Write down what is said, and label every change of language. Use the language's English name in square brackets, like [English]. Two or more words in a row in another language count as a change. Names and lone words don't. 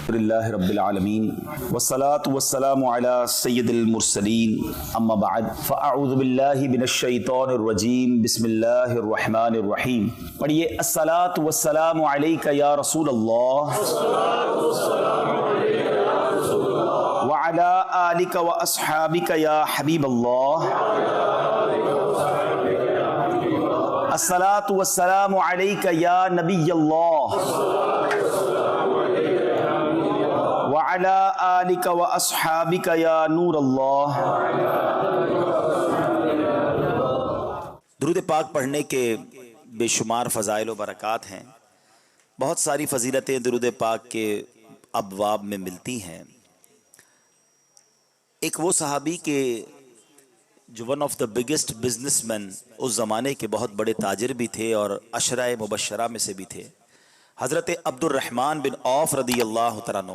[Arabic] الحمد لله رب العالمين والصلاة والسلام على سيد المرسلين أما بعد فأعوذ بالله من الشيطان الرجيم بسم الله الرحمن الرحيم. پڑھیے الصلاة والسلام عليك يا رسول الله وعلى آلك وأصحابك يا حبيب الله. الصلاة والسلام عليك يا نبي الله وعلى آلك وأصحابك يا نور الله. [Urdu] درود پاک پڑھنے کے بے شمار فضائل و برکات ہیں. بہت ساری فضیلتیں درود پاک کے ابواب میں ملتی ہیں. ایک وہ صحابی کے جو [English] one of the biggest businessman [Urdu] اس زمانے کے بہت بڑے تاجر بھی تھے اور عشرہ مبشرہ میں سے بھی تھے، حضرت عبد الرحمن بن عوف [Arabic] رضي الله تعالى عنه.